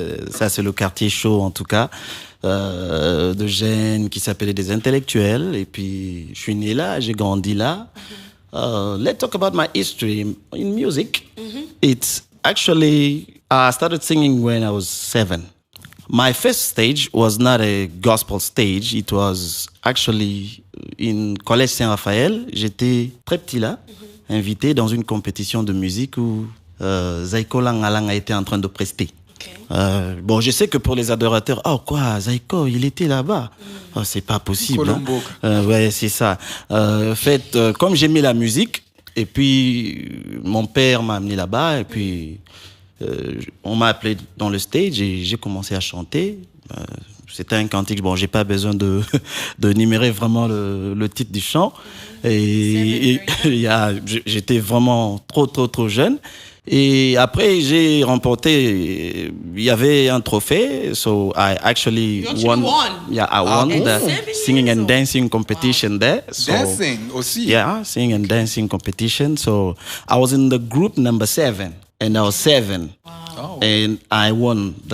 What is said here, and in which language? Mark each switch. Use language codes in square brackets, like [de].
[fr] Ça, c'est le quartier chaud, en tout cas. De jeunes qui s'appelaient des intellectuels. Et puis, je suis né là, j'ai grandi là. [en] Let's talk about my history in music. It's actually, I started singing when I was 7. My first stage was not a gospel stage. It was actually in Collège Saint-Raphaël. [fr] J'étais très petit là, invité dans une compétition de musique où Zaiko Langalang a été en train de prester. Bon, je sais que pour les adorateurs, oh quoi, Zaiko, il était là-bas. Oh, c'est pas possible. Colombo. Ouais, c'est ça. Comme j'aimais la musique, et puis mon père m'a amené là-bas, et puis on m'a appelé dans le stage et j'ai commencé à chanter. C'était un cantique. Bon, j'ai pas besoin de numérer vraiment le titre du chant. Et j'étais vraiment trop jeune. Et après, j'ai remporté. Il y avait un trophée, [en] so I actually won. Yeah, I won the singing and dancing competition there. So, [fr] dancing aussi. [en] yeah, singing and dancing competition. So I was in the group number 7, and I was 7, and I won the